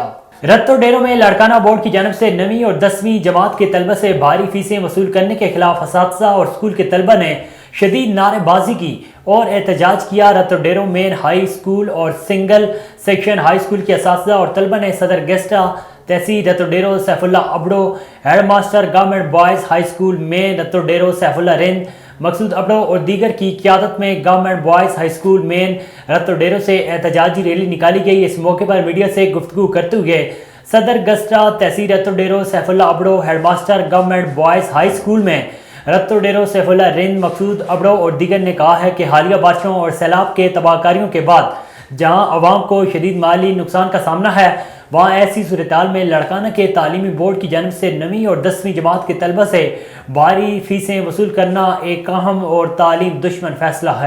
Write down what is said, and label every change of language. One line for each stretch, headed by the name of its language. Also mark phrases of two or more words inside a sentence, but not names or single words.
Urdu: رتو ڈیروں میں لاڑکانہ بورڈ کی جانب سے 9ویں اور 10ویں جماعت کے طلبہ سے بھاری فیسیں وصول کرنے کے خلاف اساتذہ اور اسکول کے طلبہ نے شدید نعرے بازی کی اور احتجاج کیا. رتو ڈیرو مین ہائی اسکول اور سنگل سیکشن ہائی اسکول کے اساتذہ اور طلبہ نے صدر گیسٹا تحصیل رتو ڈیرو سیف اللہ ابڑو، ہیڈ ماسٹر گورنمنٹ بوائز ہائی اسکول میں رتو ڈیرو سیف اللہ رند، مقصود ابڑو اور دیگر کی قیادت میں گورنمنٹ بوائز ہائی اسکول مین رتو ڈیرو سے احتجاجی ریلی نکالی گئی. اس موقع پر میڈیا سے گفتگو کرتے ہوئے صدر گسٹا تحصیل رتو ڈیرو سیف اللہ ابڑو، ہیڈ ماسٹر گورنمنٹ بوائز ہائی اسکول میں رتو ڈیرو سیف اللہ رند، مقصود ابڑو اور دیگر نے کہا ہے کہ حالیہ بارشوں اور سیلاب کے تباہ کاریوں کے بعد جہاں عوام کو شدید مالی نقصان کا سامنا ہے، وہاں ایسی صورت میں لاڑکانہ کے تعلیمی بورڈ کی جانب سے 9ویں اور 10ویں جماعت کے طلبہ سے بھاری فیسیں وصول کرنا ایک اہم اور تعلیم دشمن فیصلہ ہے.